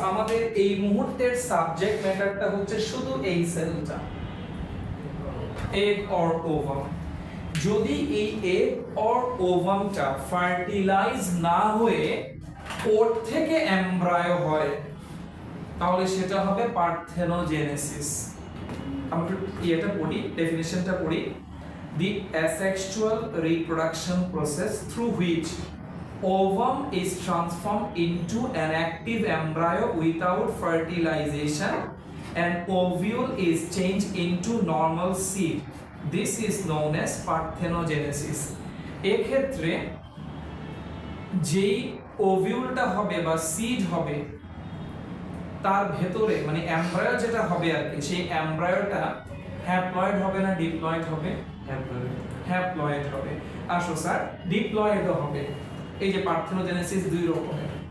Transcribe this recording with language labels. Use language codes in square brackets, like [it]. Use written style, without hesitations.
[bn] আমাদের এই মুহূর্তের সাবজেক্ট ম্যাটারটা হচ্ছে শুধু এই সেলটা, এগ অর ওভাম। যদি এই এগ অর ওভামটা ফার্টিলাইজ না হয়ে ওর থেকে এমব্রায়ো হয় তাহলে সেটা হবে পার্থেনোজেনেসিস। আমরা এটা পড়ি, ডেফিনিশনটা পড়ি। [en] The asexual reproduction process through which ovum is transformed into an active embryo without fertilization and ovule is changed into normal seed. This is known as parthenogenesis. [bn] এক্ষেত্রে যেই ওভিউলটা হবে বা সিড হবে তার ভেতরে মানে এমব্রায়ো যেটা হবে আর কি, সেই এমব্রায়োটা হ্যাপ্লয়েড হবে না ডিপ্লয়েড হবে? হ্যাপ্লয়েড হবে। আসো স্যার, ডিপ্লয়েডও হবে। এই যে পার্থেনোজেনেসিস দুই রকমের।